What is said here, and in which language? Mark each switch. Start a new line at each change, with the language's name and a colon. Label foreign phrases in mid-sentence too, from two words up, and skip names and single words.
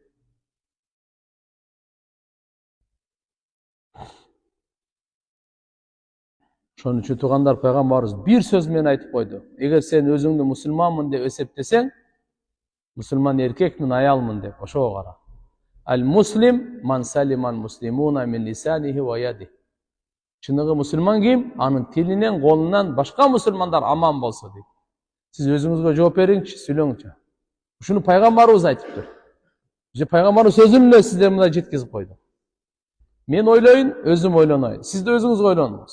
Kyrgyz: Ошон үчүн туугандар, пайгамбарыбыз бир сөз менен айтып койду. Эгер сен өзүңдү мусулманмын деп эсептесең, мусулман эркекмин, аялмын деп, ошого кара.
Arabic: المسلم من سلم المسلمون من لسانه ويده.
Kyrgyz: Чыныгы мусулман ким? Анын тилинен, колунан башка мусулмандар аман болсо дейт. Сиз өзүңүзгө жооп бериңчи, сүйлөңчү. Ушуну пайгамбарыбыз айтыптыр. Же пайгамбарыбыз сөзүн эле сиздер мындай жеткизип койду. Мен ойлойн, өзүм ойлоноюн. Сиз да өзүңүз ойлонуңуз.